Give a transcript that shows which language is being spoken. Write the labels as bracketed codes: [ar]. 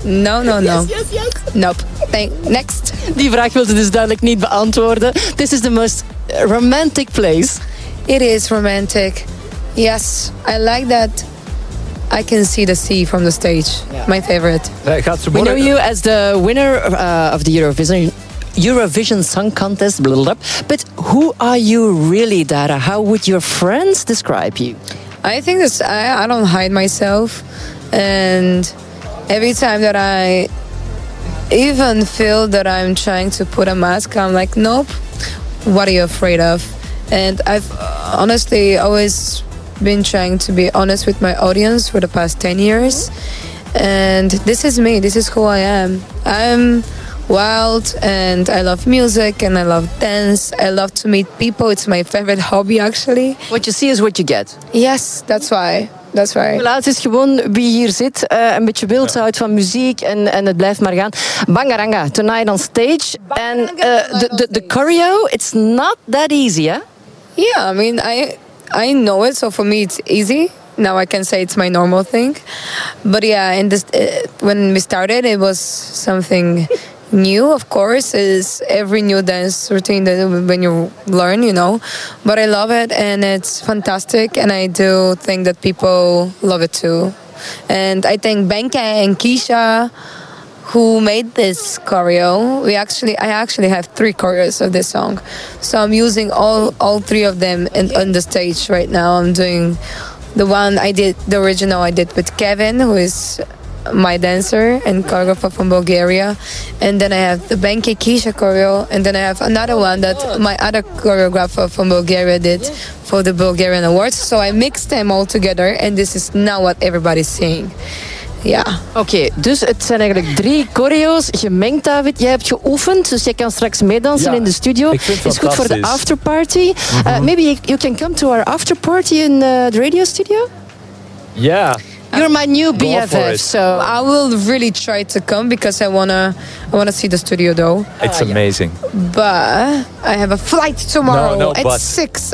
[en] No. Yes. Nope. Next. [nl] Die vraag wil ze dus duidelijk niet beantwoorden. [en] This is the most romantic place. It is romantic. Yes, I like that. I can see the sea from the stage. Yeah. My favorite. [nl] Gaat ze [en] we know you as the winner of the Eurovision Song Contest, blah, blah, blah. But who are you really, Dara? How would your friends describe you? I think that I don't hide myself. And every time that I even feel that I'm trying to put a mask, I'm like, nope, what are you afraid of? And I've honestly always been trying to be honest with my audience for the past 10 years. And this is me, this is who I am. I'm wild and I love music and I love dance. I love to meet people. It's my favorite hobby actually. What you see is what you get. Yes, that's why. That's right. [nl] Voilà, het is gewoon wie hier zit. Een beetje wild, ze houdt van muziek en het blijft maar gaan. [en] Bangaranga, tonight on stage. Bangaranga, and the choreo, it's not that easy, eh? Yeah, I mean, I know it, so for me it's easy. Now I can say it's my normal thing. But yeah, in this, when we started, it was something new, of course, is every new dance routine that when you learn, you know. But I love it and it's fantastic. And I do think that people love it too. And I thank Benke and Keisha who made this choreo. I actually have 3 choreos of this song. So I'm using all 3 of them on the stage right now. I'm doing the one I did, the original I did with Kevin, who is my dancer and choreographer from Bulgaria. And then I have the Benke Keisha choreo. And then I have another one that my other choreographer from Bulgaria did for the Bulgarian Awards. So I mixed them all together. And this is now what everybody's seeing. Yeah. [nl] Okay, dus het zijn eigenlijk 3 choreo's gemengd, David. Jij hebt geoefend, dus jij kan straks meedansen in de studio. Is goed voor de afterparty. [en] Mm-hmm. Maybe you can come to our afterparty in the radio studio? Yeah. You're my new BFF, so I will really try to come because I wanna see the studio though. It's amazing. Yeah. But I have a flight tomorrow at 6.